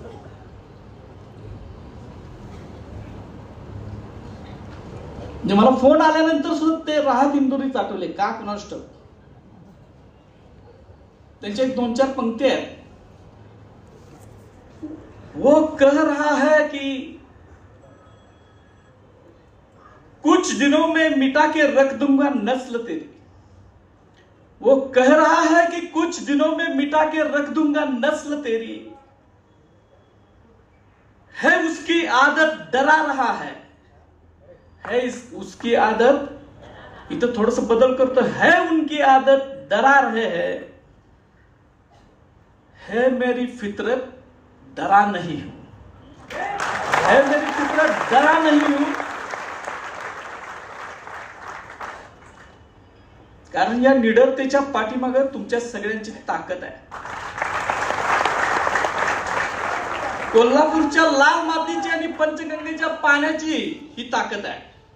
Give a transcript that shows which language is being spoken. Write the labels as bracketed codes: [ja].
[mr] म्हणजे मला फोन आल्यानंतर सुद्धा ते राहत इंदुरीच आठवले का कुणास ठाऊक. त्यांच्या एक 2-4 पंक्ती आहेत. [hi] वो कह रहा है कि कुछ दिनों में मिटा के रख दूंगा नस्ल तेरी. वो कह रहा है कि कुछ दिनों में मिटा के रख दूंगा नस्ल तेरी. है उसकी आदत डरा रहा है उसकी आदत, [mr] इथं थोडस बदल करतो, [hi] है उनकी आदत डरा रहे हैं, है मेरी फितरत डरा नहीं हूं, है मेरी फितरत डरा नहीं हूं. [mr] कारण या निडरतेच्या पाठीमागे तुमच्या सगळ्यांची ताकद आहे. कोल्हापूरच्या लाल मातीची आणि पंचगंगेच्या पाण्याची ही ताकद आहे.